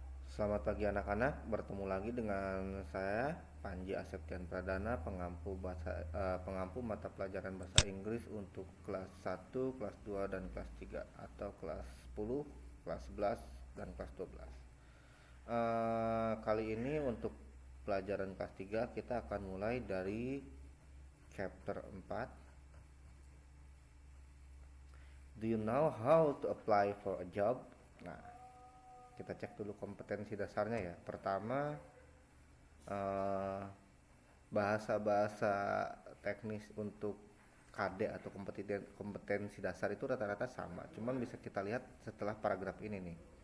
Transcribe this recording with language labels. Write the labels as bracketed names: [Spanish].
[Indonesian] Selamat pagi anak-anak, bertemu lagi dengan saya Panji Aseptian Pradana, pengampu mata pelajaran bahasa Inggris untuk kelas 1, kelas 2 dan kelas 3 atau kelas 10, kelas 11 dan kelas 12. Kali ini untuk pelajaran kelas 3 kita akan mulai dari chapter 4. [English] Do you know how to apply for a job? [Indonesian] Nah, kita cek dulu kompetensi dasarnya ya. Pertama, eh, bahasa-bahasa teknis untuk KD atau kompetensi dasar itu rata-rata sama. Cuman bisa kita lihat setelah paragraf ini nih.